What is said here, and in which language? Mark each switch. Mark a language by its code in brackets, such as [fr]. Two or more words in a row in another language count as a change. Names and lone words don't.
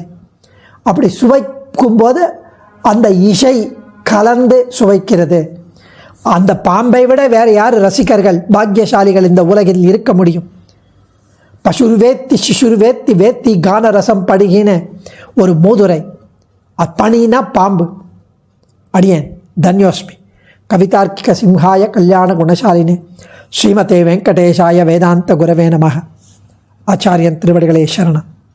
[ta] அப்படி சுவைக்கும்போது அந்த இசை கலந்து சுவைக்கிறது. அந்த பாம்பை விட வேறு யார் ரசிகர்கள், பாக்கியசாலிகள் இந்த உலகில் இருக்க முடியும்? [sa] पशुर्वेत्ति शिशुर्वेत्ति वेत्ति गान रसम् [ta] படுகின ஒரு மூதுரை. அப்பணினா பாம்பு. அடியேன் தன்யோஸ்மி. [sa] कवितार्किक सिंहाय कल्याण गुणशालिने श्रीमते वेङ्कटेशाय वेदान्त गुरवे नमः. [ta] ஆச்சாரியன் திருவடிகளே சரணம்.